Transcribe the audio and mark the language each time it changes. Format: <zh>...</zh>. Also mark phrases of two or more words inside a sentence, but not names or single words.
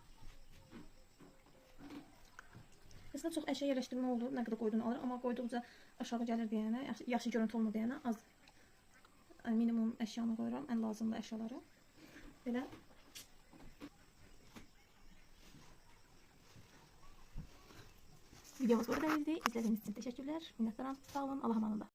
<az>Aslında çox əşya yerləşdirmə oldu. Nə qədər qoyduğunu alır, amma qoyduqca aşağı gəlir deyənə, yaxşı görüntü olmur deyənə az minimum əşyanı qoyuram, ən lazımlı əşyaları. Belə. Videomuz burada idi.</az> <tr>İzlediğiniz için teşekkürler. Minnettarım. Sağ olun. Allah'a emanet olun.</tr>